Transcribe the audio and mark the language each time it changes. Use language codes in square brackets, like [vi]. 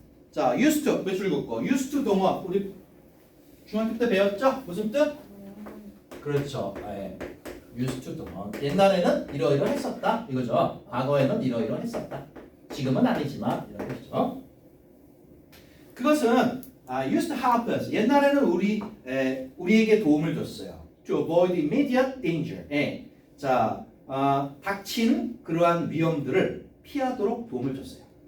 [ko] 자, used to 몇 줄 읽었고, used to 동어 우리 중학교 때 배웠죠? 무슨 뜻? 그렇죠. used to 동어. 옛날에는 이러이러했었다 이거죠. 과거에는 이러이러했었다. 지금은 아니지만 이런 거죠. 그것은 [en] used to help us. [ko] 옛날에는 우리에게 도움을 줬어요. [en] To avoid immediate danger. [ko] 자, 닥친 그러한 위험들을 피하도록 도움을 줬어요.